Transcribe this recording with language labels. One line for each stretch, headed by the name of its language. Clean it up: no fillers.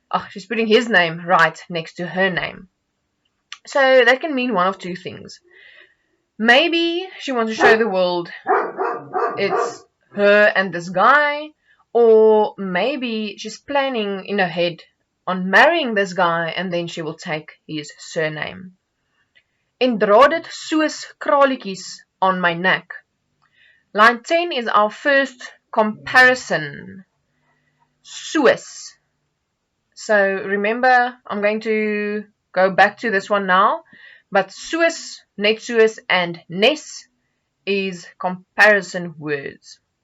English: She's putting his name right next to her name. So that can mean one of two things. Maybe she wants to show the world it's her and this guy, or maybe she's planning in her head on marrying this guy and then she will take his surname.
Afrikaans: En dra dit soos kralietjies aan my nek.
English: Line 10 is our first comparison. Soos. So remember, I'm going to go back to this one now. But soos, net soos, and nes is comparison words.